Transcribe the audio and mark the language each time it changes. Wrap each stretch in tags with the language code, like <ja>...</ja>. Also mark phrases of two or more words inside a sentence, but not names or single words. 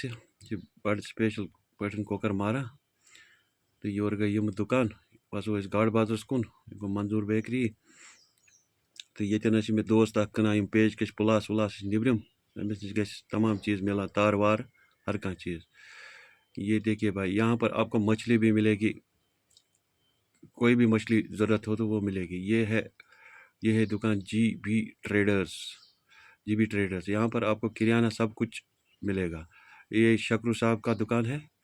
<ks>یہِ چھِ بَڑٕ سٕپیشَل پٲٹھۍ کۄکَر ماران تہٕ یورٕ گٔے یِم دُکان وَسو أسۍ گاڈٕ بازرَس کُن یہِ گوٚو منظوٗر بیکری تہٕ ییٚتٮ۪ن حظ چھِ مےٚ دوست اَکھ کٕنان یِم پیچ کَش پٕلاس وٕلاس چھِ نیٚبرِم أمِس نِش گژھِ تمام چیٖز مِلان تارٕ وارٕ ہر کانٛہہ چیٖز</ks> <ur>یہ دیکھیے بھائی یہاں پر آپ کو مچھلی بھی ملے گی کوئی بھی مچھلی ضرورت ہو تو وہ ملے گی یہ ہے دکان جی بی ٹریڈرز یہاں پر آپ کو کریانہ سب کچھ ملے گا یہ شکرو صاحب کا دکان ہے</ur>